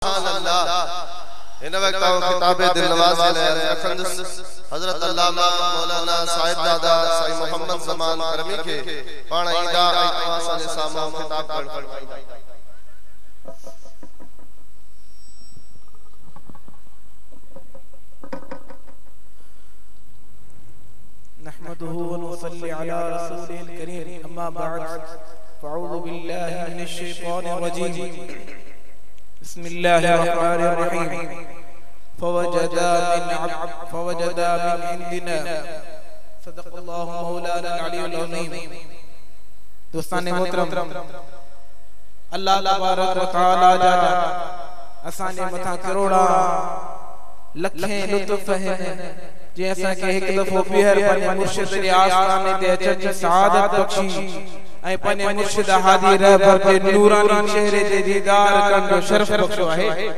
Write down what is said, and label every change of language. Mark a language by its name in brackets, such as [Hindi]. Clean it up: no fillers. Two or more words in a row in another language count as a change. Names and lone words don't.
[Arabic] سبحان الله. [Sindhi] इन वक्त किताब दिल नवाज हजरत अल्लामा मौलाना साहिब दादा साईं मोहम्मद ज़मान करमी के पाण ईंदा ऐं तव्हां असांजे साम्हूं खिताब फरमाईंदा। [Arabic] نحمده ونصلي على رسوله الكريم أما بعد فأعوذ بالله من الشيطان الرجيم بسم الله الرحمن الرحيم فوجدا من عندنا صدق الله مولانا العلي العظيم. [Sindhi] दोस्तान मोहतरम, [Arabic] الله تبارك وتعالى [Sindhi] जा असांजे मथां करोड़ा लखें लुत्फ आहिनि जे असांखे हिकु दफ़ो ॿीहर पंहिंजे मुर्शिद जे आस्थाने ते अचण जी सआदत बख़्शी ऐं पंहिंजे मुर्शिद हादी रहबर जे नूरानी चेहरे ते दीदार करण जो शरफ़ बख़्शो आहे।